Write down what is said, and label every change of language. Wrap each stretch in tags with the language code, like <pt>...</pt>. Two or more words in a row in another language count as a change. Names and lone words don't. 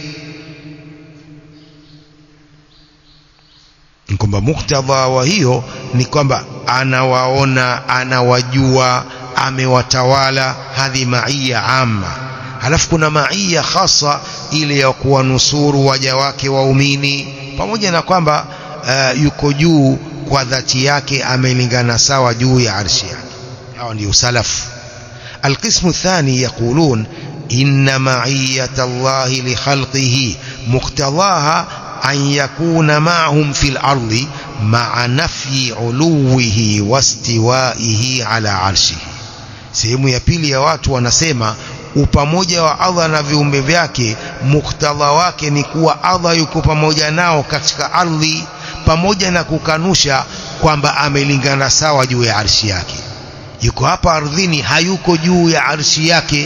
<sw>Kwamba muktadha wa hiyo ni kwamba anawaona, anawajua, amewatawala.</sw> <ar>هذه معية عامة.</ar> <sw>Halafu kuna</sw> <ar>معية خاصة,</ar> <sw>ile ya kuwanusuru waja wake waumini, pamoja na kwamba yuko juu kwa dhati yake amelingana sawa juu ya arshi yake. Hao ndio salaf.</sw> <ar>القسم الثاني يقولون إن معية الله لخلقه مقتضاها أن يكون معهم في الأرض مع نفي علوه واستوائه على عرشه.</ar> <sw>sehemu ya pili ya watu wanasema upamoja wa Allah na viumbe vyake muktadha wake ni kuwa Allah yuko pamoja nao katika ardhi, pamoja na kukanusha kwamba amelingana sawa juu ya arshi yake. Yuko hapa ardhini, hayuko juu ya arshi yake.</sw>